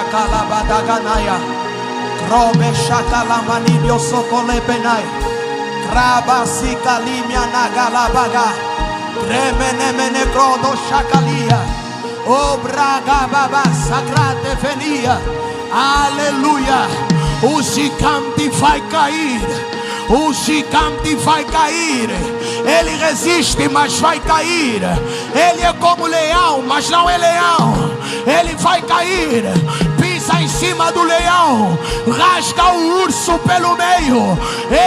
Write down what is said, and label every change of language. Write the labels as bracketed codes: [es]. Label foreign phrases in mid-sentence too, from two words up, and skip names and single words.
[pt] kalabadaganaya Krobe shakalamanibio sokolepenai Kraba sikalimia nagalabaga Kremenemene krodo shakalia Obraga baba sagrate venia Aleluia. O gigante vai cair. O gigante vai cair. Ele resiste, mas vai cair. Ele é como leão, mas não é leão. Ele vai cair. Pisa em cima do leão, rasga o urso pelo meio.